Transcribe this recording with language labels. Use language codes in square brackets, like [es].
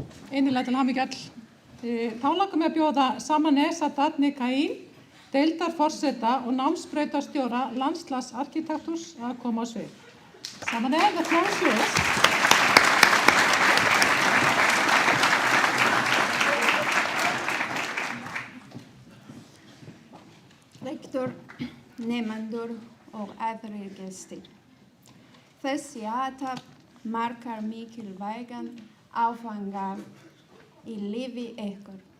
[is] Innilega til hamingju öll. Þá langar mig að bjóða Samaneh Sadat Nikaim, deildarforseta og námsbrautarstjóra Landslags Arkitektúrs að koma á svið. [en] Samaneh, the floor is yours. [is] Rektor, nemendur og aðrir gestir. Þessi athöfn markar mikilvægan áfanga í lífi ykkur.